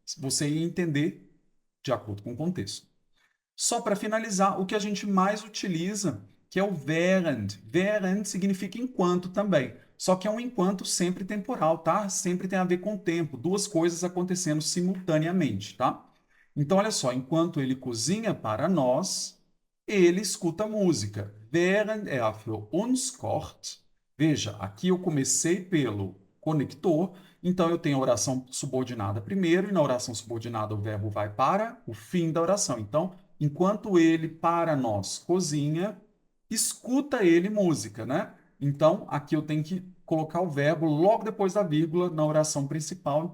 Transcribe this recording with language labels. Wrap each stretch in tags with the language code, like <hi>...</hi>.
<pt>Você ia entender de acordo com o contexto. Só para finalizar, o que a gente mais utiliza, que é o während. Während significa enquanto também. Só que é um enquanto sempre temporal, tá? Sempre tem a ver com o tempo, duas coisas acontecendo simultaneamente, tá? Então, olha só, enquanto ele cozinha para nós, ele escuta música.</pt> <de>Während er für uns kocht.</de> <pt>Veja, aqui eu comecei pelo conector, então eu tenho a oração subordinada primeiro, e na oração subordinada o verbo vai para o fim da oração. Então, enquanto ele para nós cozinha, escuta ele música, né? Então, aqui eu tenho que colocar o verbo logo depois da vírgula na oração principal.</pt>